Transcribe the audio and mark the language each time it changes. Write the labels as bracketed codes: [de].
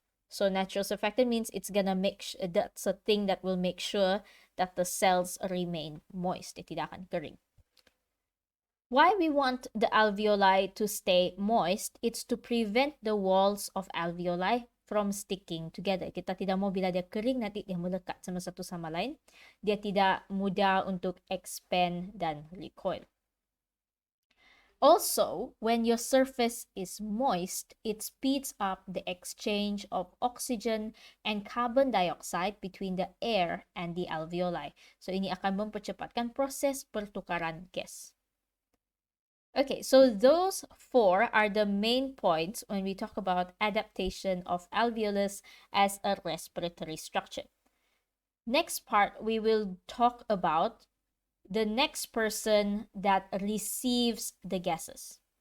[en] So natural surfactant means it's gonna that's a thing that will make sure that the cells remain moist. [ms] Dia tidak akan kering. [en] Why we want the alveoli to stay moist, it's to prevent the walls of alveoli from sticking together. [ms] Kita tidak mau bila dia kering nanti dia melekat sama satu sama lain. Dia tidak mudah untuk expand dan recoil. [en] Also, when your surface is moist, it speeds up the exchange of oxygen and carbon dioxide between the air and the alveoli. [ms] So, ini akan mempercepatkan proses pertukaran gas. [en] Okay, so those four are the main points when we talk about adaptation of alveolus as a respiratory structure. Next part, we will talk about the next person that receives the gases.